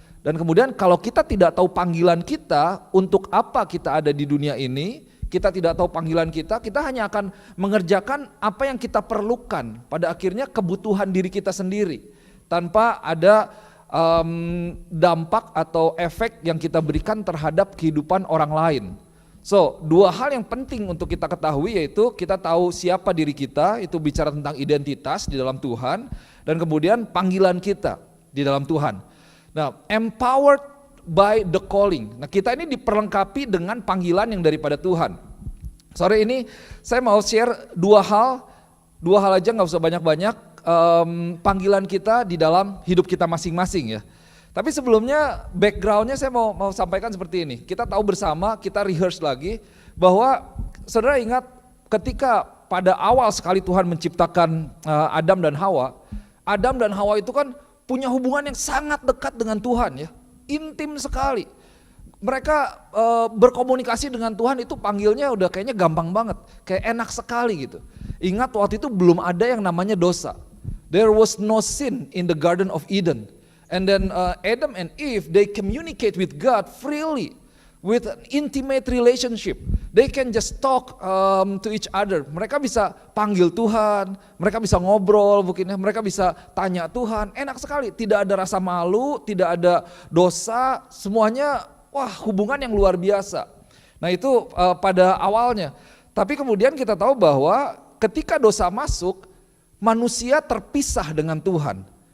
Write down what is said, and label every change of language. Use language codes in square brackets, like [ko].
[id] Dan kemudian kalau kita tidak tahu panggilan kita, untuk apa kita ada di dunia ini, kita tidak tahu panggilan kita hanya akan mengerjakan apa yang kita perlukan, pada akhirnya kebutuhan diri kita sendiri, tanpa ada dampak atau efek yang kita berikan terhadap kehidupan orang lain. So, dua hal yang penting untuk kita ketahui yaitu kita tahu siapa diri kita, itu bicara tentang identitas di dalam Tuhan, dan kemudian panggilan kita di dalam Tuhan. [en] Nah, empowered by the calling. [id] Nah, kita ini diperlengkapi dengan panggilan yang daripada Tuhan. Sore ini saya mau share dua hal aja, nggak usah banyak-banyak, panggilan kita di dalam hidup kita masing-masing ya. Tapi sebelumnya backgroundnya saya mau sampaikan seperti ini. Kita tahu bersama, kita rehearse lagi bahwa saudara ingat ketika pada awal sekali Tuhan menciptakan Adam dan Hawa itu kan punya hubungan yang sangat dekat dengan Tuhan ya, intim sekali. Mereka berkomunikasi dengan Tuhan itu panggilnya udah kayaknya gampang banget, kayak enak sekali gitu. Ingat waktu itu belum ada yang namanya dosa. [en] There was no sin in the Garden of Eden. And then Adam and Eve, they communicate with God freely, with an intimate relationship. They can just talk to each other. [id] Mereka bisa panggil Tuhan, mereka bisa ngobrol, mungkin mereka bisa tanya Tuhan. Enak sekali, tidak ada rasa malu, tidak ada dosa, semuanya hubungan yang luar biasa. Nah itu pada awalnya. Tapi kemudian kita tahu bahwa ketika dosa masuk, manusia terpisah dengan Tuhan.